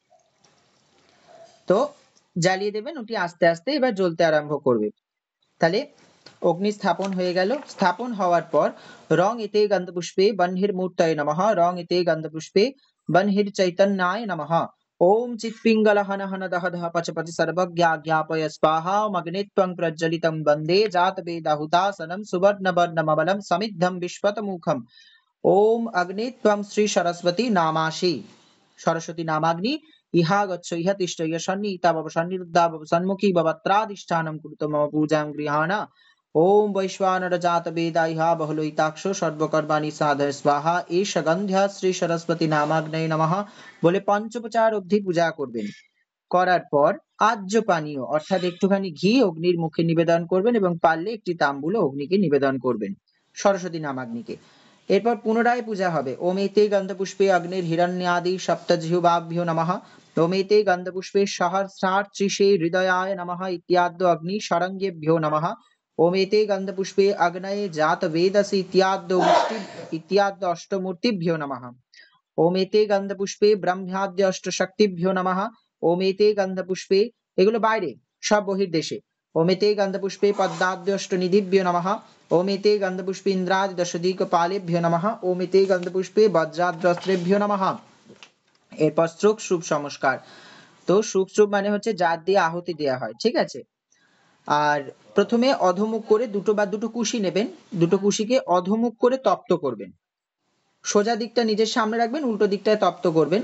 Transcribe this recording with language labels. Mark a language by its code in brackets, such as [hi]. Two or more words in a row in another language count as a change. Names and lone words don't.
[bn] তো জ্বালিয়ে দেবেন, ওটি আস্তে আস্তে এবার জ্বলতে আরম্ভ করবে। তাহলে অগ্নি স্থাপন হয়ে গেল। স্থাপন হওয়ার পর [sa] রং এতে গন্ধপুষ্পে বহ্নির মূর্তয়ে নমঃ, রং এতে গন্ধপুষ্পে বহ্নির চৈতন্যায় নমঃ। ওম চিৎপিঙ্গল হন হন দহ দহ পচ পচ সর্বজ্ঞাজ্ঞাপয় স্বাহা মগ্নিত্বং প্রজ্বলিতং বন্দে জাতবেদাহুতাসনম সুবর্ণবর্ণমবলম সমিদ্ধম বিশ্বতমুখম। ওম অগ্নি ত্বং শ্রী সরস্বতী নামাসি। সরস্বতী নামাগ্নি ইহা গচ্ছ ইহা তিষ্ঠ ইহা সন্নিহিতা ভব সন্নিরুদ্ধা ভব সন্মুখী ভব ত্রাদিষ্ঠানম কুরুত মম পূজাং গৃহাণা। ওম বৈশ্বানর জাত বেদা ইহা বহুলয়িতাক্ষ সর্বকর্মাণি সাধয় স্বাহা এষ গন্ধ্যা শ্রী সরস্বতী নামাগ্নয়ে নমঃ [bn] বলে পঞ্চোপচার অবধি পূজা করবেন। করার পর আজ্য পানীয় অর্থাৎ একটুখানি ঘি অগ্নির মুখে নিবেদন করবেন এবং পারলে একটি তাম্বুল অগ্নিকে নিবেদন করবেন, সরস্বতী নামাগ্নিকে। এরপর পুনরায় পূজা হবে। [sa] ওমেতে গন্ধপুষ্পে অগ্নির হিরণ্যাদি সপ্তজিহ্বাভ্যো নমঃ। ওমেতে গন্ধপুষ্পে সহস্রার্চিষে হৃদয়ায় নমঃ ইত্যাদ্য অগ্নি সারঙ্গেভ্যো নমঃ। ওমেতে গন্ধপুষ্পে অগ্নয়ে জাত বেদসি ইত্যাদ্য অষ্টমূর্তিভ্যো নমঃ। ওমেতে গন্ধপুষ্পে ব্রহ্মাদ্য অষ্টশক্তিভ্যো নমঃ। ওমেতে গন্ধপুষ্পে, [bn] এগুলো বাইরে, সব বহির্দেশে। [sa] ওমেতে গন্ধপুষ্পে পদ্মাদ্য অষ্টনিধিভ্যো নমঃ। ওমেতে গন্ধপুষ্পে ইন্দ্রাদি দশদিকপালেভ্যো নমঃ। ওমেতে গন্ধপুষ্পে বজ্রাদ্রস্ত্রেভ্যো নমঃ। [bn] এরপর শ্রুক শুভ সংস্কার। তো শুক শুভ মানে হচ্ছে জাত দিয়ে আহুতি দেওয়া হয়, ঠিক আছে। আর প্রথমে অধমুখ করে দুটো কুশি নেবেন, দুটো কুশিকে অধমুখ করে তপ্ত করবেন। সোজা দিকটা নিজের সামনে রাখবেন, উল্টো দিকটায় তপ্ত করবেন।